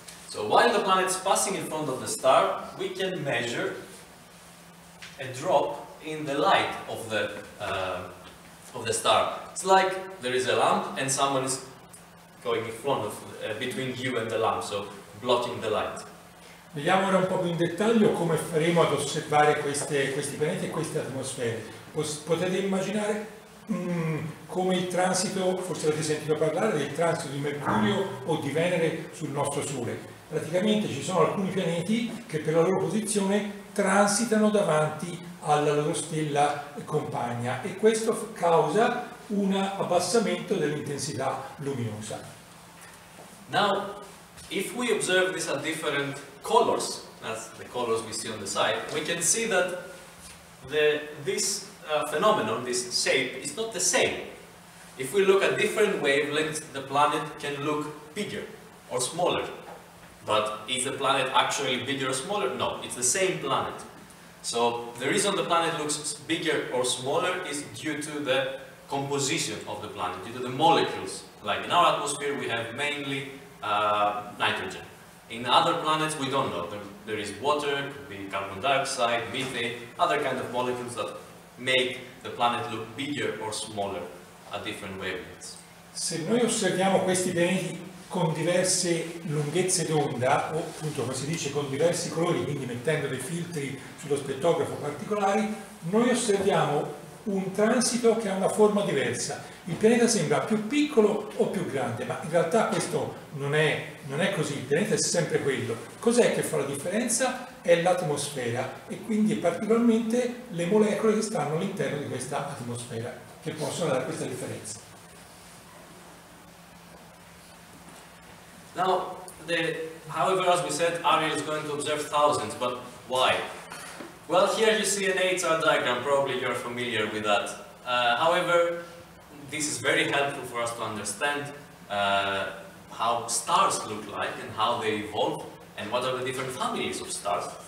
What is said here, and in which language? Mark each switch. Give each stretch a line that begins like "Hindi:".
English: So while the planet is passing in front of the star, we can measure a drop in the light of the star. It's like there is a lamp and someone is going in front of, between you and the lamp, so blocking the light.
Italian: Vediamo ora un po' più in dettaglio come faremo ad osservare questi pianeti e queste atmosfere. Potete immaginare come il transito, forse avete sentito parlare del transito di Mercurio o di Venere sul nostro Sole. Praticamente ci sono alcuni pianeti che per la loro posizione transitano davanti alla loro stella compagna, e questo causa un abbassamento dell'intensità luminosa.
English: Now, if we observe this at different colors, that's the colors we see on the side, we can see that this phenomenon, this shape, is not the same. If we look at different wavelengths, the planet can look bigger or smaller. But is the planet actually bigger or smaller? No, it's the same planet. So the reason the planet looks bigger or smaller is due to the composition of the planet, due to the molecules. Like in our atmosphere, we have mainly nitrogen. In other planets, we don't know. There is water, could be carbon dioxide, methane, other kind of molecules that make the planet look bigger or smaller at different wavelengths.
Italian: Se noi osserviamo questi pianeti con diverse lunghezze d'onda, o appunto come si dice con diversi colori, quindi mettendo dei filtri sullo spettografo particolari, noi osserviamo un transito che ha una forma diversa. Il pianeta sembra più piccolo o più grande, ma in realtà questo non è così, il pianeta è sempre quello. Cos'è che fa la differenza? È l'atmosfera, e quindi particolarmente le molecole che stanno all'interno di questa atmosfera che possono dare questa differenza.
English: Now, however, as we said, Ariel is going to observe thousands, but why? Well, here you see an HR diagram, probably you're familiar with that. However, this is very helpful for us to understand how stars look like and how they evolve and what are the different families of stars.